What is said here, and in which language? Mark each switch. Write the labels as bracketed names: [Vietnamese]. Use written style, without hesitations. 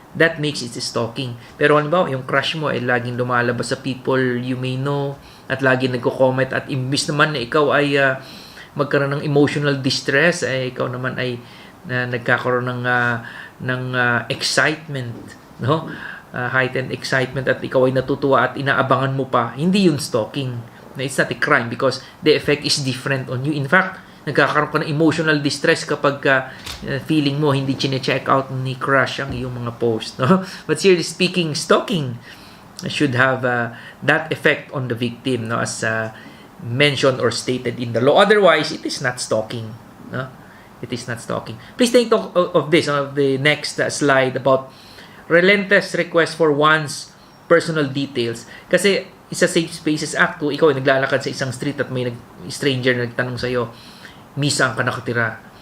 [English] That makes it stalking. [Filipino] Pero halimbawa, yung crush mo ay laging lumalabas sa people you may know at laging nagko-comment, at imbis naman na ikaw ay magkaroon ng emotional distress, ay ikaw naman ay nagkakaroon ng excitement, no? Heightened excitement, at ikaw ay natutuwa at inaabangan mo pa. Hindi yun stalking. [English] It's not a crime because the effect is different on you. In fact, [Filipino] nagkakaroon ka ng emotional distress kapag feeling mo hindi chine-check out ni crush ang iyong mga post, no? [English] But seriously speaking, stalking should have that effect on the victim, no, as mentioned or stated in the law. Otherwise, it is not stalking, no? It is not stalking. Please take note of this, of the next slide, about relentless request for one's personal details. [Filipino] Kasi isa Safe Spaces Act, kung ikaw ay naglalakad sa isang street at may stranger na nagtanong sa'yo, saan ka nakatira?